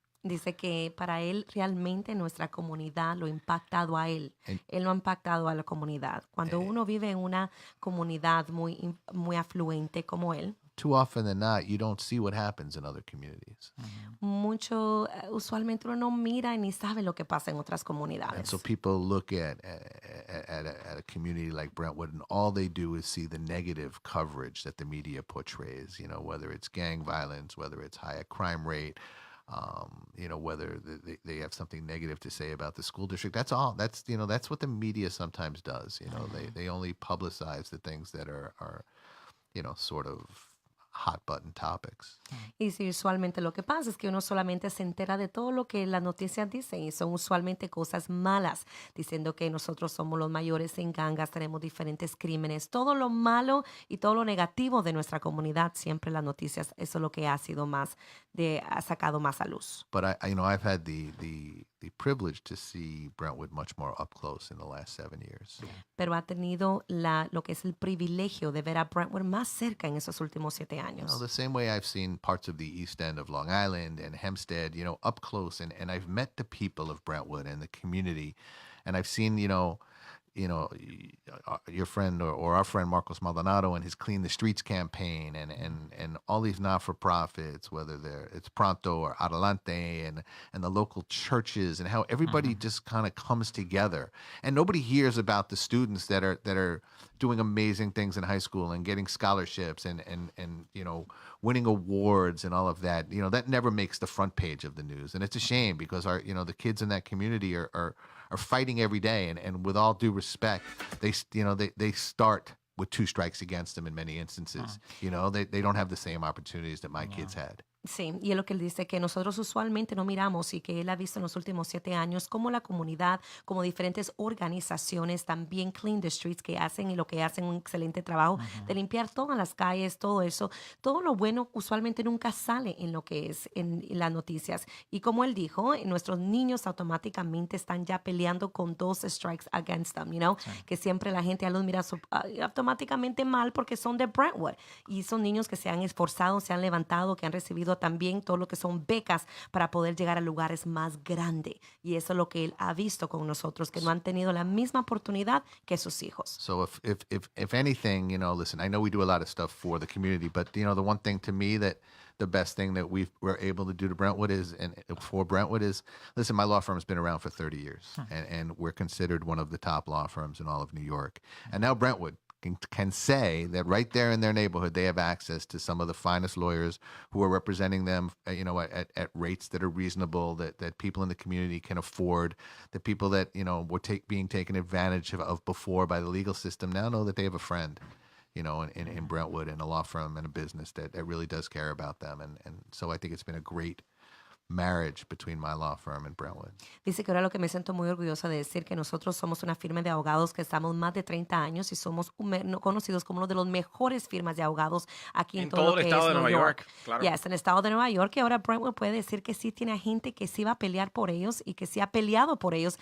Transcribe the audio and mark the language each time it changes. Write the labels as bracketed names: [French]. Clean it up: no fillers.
[Spanish] Dice que para él realmente nuestra comunidad lo ha impactado a él. Él lo ha impactado a la comunidad. Cuando uno vive en una comunidad muy afluente como él, [English] too often than not, you don't see what happens in other communities. [Spanish] Usualmente uno no mira ni sabe lo que pasa en otras comunidades. [English] And so people look at a community like Brentwood, and all they do is see the negative coverage that the media portrays. Whether it's gang violence, whether it's higher crime rate, whether they have something negative to say about the school district. That's all. That's what the media sometimes does. They only publicize the things that are sort of hot button topics. [Spanish] Y sí, usualmente lo que pasa es que uno solamente se entera de todo lo que las noticias dicen y son usualmente cosas malas, diciendo que nosotros somos los mayores en gangas, tenemos diferentes crímenes, todo lo malo y todo lo negativo de nuestra comunidad, siempre las noticias, eso es lo que ha sido ha sacado más a luz. [English] But I've had the privilege to see Brentwood much more up close in the last 7 years. [Spanish] Pero ha tenido lo que es el privilegio de ver a Brentwood más cerca en esos últimos 7 años. [English] The same way I've seen parts of the East End of Long Island and Hempstead, up close, and I've met the people of Brentwood and the community, and I've seen, your friend or our friend Marcos Maldonado and his Clean the Streets campaign and all these not-for-profits, whether it's Pronto or Adelante and the local churches, and how everybody just kind of comes together. And nobody hears about the students that are doing amazing things in high school and getting scholarships and winning awards and all of that. That never makes the front page of the news. And it's a shame, because the kids in that community are fighting every day. And with all due respect, they start with 2 strikes against them in many instances. They don't have the same opportunities that my kids had. [Spanish] Sí, y es lo que él dice, que nosotros usualmente no miramos, y que él ha visto en los últimos 7 años como la comunidad, como diferentes organizaciones, también Clean the Streets, que hacen un excelente trabajo de limpiar todas las calles, todo eso. Todo lo bueno usualmente nunca sale en lo que es en las noticias. Y como él dijo, nuestros niños automáticamente están ya peleando con [English] 2 strikes against them, [Spanish] Sí. Que siempre la gente los mira automáticamente mal porque son de Brentwood. Y son niños que se han esforzado, se han levantado, que han recibido también todo lo que son becas para poder llegar a lugares más grandes. Y eso es lo que él ha visto con nosotros, que no han tenido la misma oportunidad que sus hijos. [English] So if anything, listen, I know we do a lot of stuff for the community, but the one thing to me that the best thing that we're able to do to Brentwood is, listen, my law firm has been around for 30 years, and we're considered one of the top law firms in all of New York. And now Brentwood can say that right there in their neighborhood, they have access to some of the finest lawyers who are representing them, at rates that are reasonable, that people in the community can afford, that people that, were being taken advantage of before by the legal system now know that they have a friend, in Brentwood, and a law firm and a business that really does care about them. And so I think it's been a great marriage between my law firm and Brentwood. [Spanish] Dice que ahora lo que me siento muy orgullosa de decir, que nosotros somos una firma de abogados que estamos más de 30 años y somos conocidos como uno de los mejores firmas de abogados aquí en todo el estado de Nueva York. Claro. En el estado de Nueva York, y ahora Brentwood puede decir que sí tiene gente que sí va a pelear por ellos y que sí ha peleado por ellos.